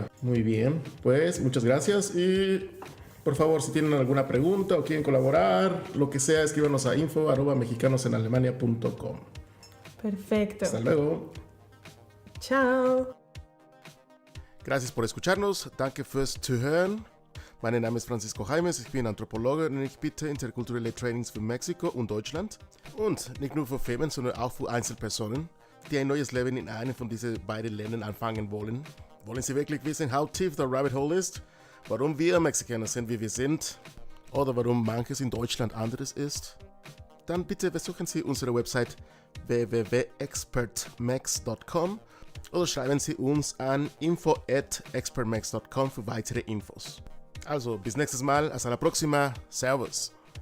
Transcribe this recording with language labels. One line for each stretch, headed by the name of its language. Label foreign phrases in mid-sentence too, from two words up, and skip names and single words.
Spanish: Muy bien, pues muchas gracias y por favor, si tienen alguna pregunta o quieren colaborar, lo que sea, escríbanos a info@mexicanosenalemania.com. Perfecto. Hasta luego. Ciao. Gracias por escucharnos.
German: Danke fürs Zuhören. Mein Name ist Francisco Jaimes. Ich bin Anthropologe und ich biete interkulturelle Trainings für Mexiko und Deutschland. Und nicht nur für Firmen, sondern auch für Einzelpersonen, die ein neues Leben in einem von diesen beiden Ländern anfangen wollen. Wollen Sie wirklich wissen, how tief
English: the rabbit hole
German: ist? Warum wir Mexikaner sind, wie wir sind? Oder warum manches in Deutschland anderes ist? Dann bitte besuchen Sie unsere Website www.expertmex.com oder schreiben Sie uns an info@expertmex.com für weitere Infos. Also, bis nächstes Mal,
Spanish: hasta la próxima, servus.